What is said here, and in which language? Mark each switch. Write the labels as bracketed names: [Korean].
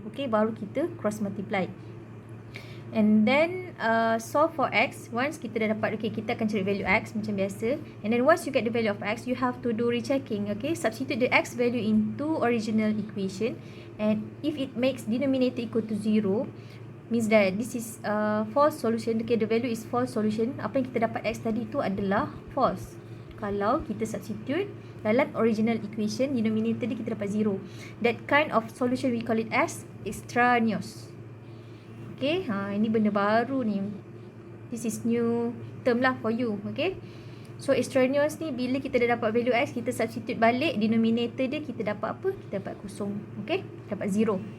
[English] Okay, [Malay] baru kita [English] cross multiply. And then solve for x. [Malay] Once kita dah dapat, okay, kita akan cari value x macam biasa. [English] And then once you get the value of x, you have to do rechecking. Okay, substitute the x value into original equation. And if it makes denominator equal to 0, means that this is false solution. Okay, the value is false solution. [Malay] Apa yang kita dapat x tadi tu adalah false. Kalau kita substitute dalam original equation, denominator dia kita dapat 0. [English] That kind of solution we call it as extraneous. [Malay] Okay, ini benda baru ni. [English] This is new term lah for you. [Malay] Okay, so extraneous ni bila kita dah dapat value x, kita substitute balik denominator dia, kita dapat apa? Kita dapat kosong. Okay, dapat 0.